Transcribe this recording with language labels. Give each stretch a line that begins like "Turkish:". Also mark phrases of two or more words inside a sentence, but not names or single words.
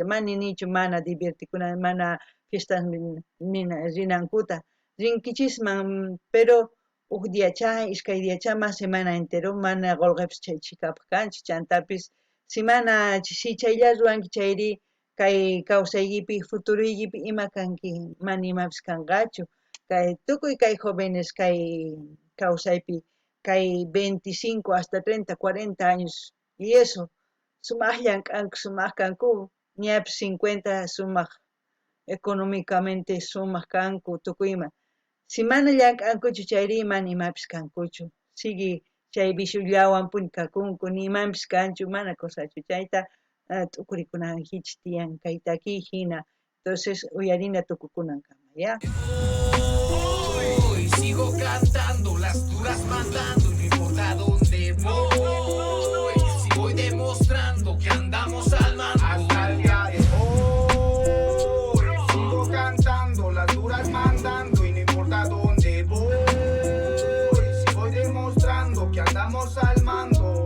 Quechua: mana ninichu mana divertikuna mana fiestasmi rinankuta rinkichisman pero uk diacha ishkay diacha
Spanish: mas semana entero
Quechua: mana qolqepis chay chikapaq kanchu chantapis si mana si chaylla ruranki chayri kay kawsaykipi futuruykipi ima kanki mana imapis kanqachu kay tukuy kay jóvenes kay kawsaypi kay 25
Spanish: hasta 30, 40 años y eso
Quechua: sumaq llank'anku sumaq kanku ñapis 50 sumaq económicamente sumaq kanku tukuyma si mana llank'ankuchu chayri mana imapis kankuchu sigi chay vishullawanpuni kakunku nimampis kanchu mana kusachu chayta t'ukurikunankichisq tiyan kay takiy hina entonces uyarina tukukunankama ya
Spanish: Hoy sigo cantando las duras mandando no importa dónde voy si voy demostrando que andamos al mando hasta el día de hoy sigo cantando las duras mandando y no importa dónde voy si voy demostrando que andamos al mando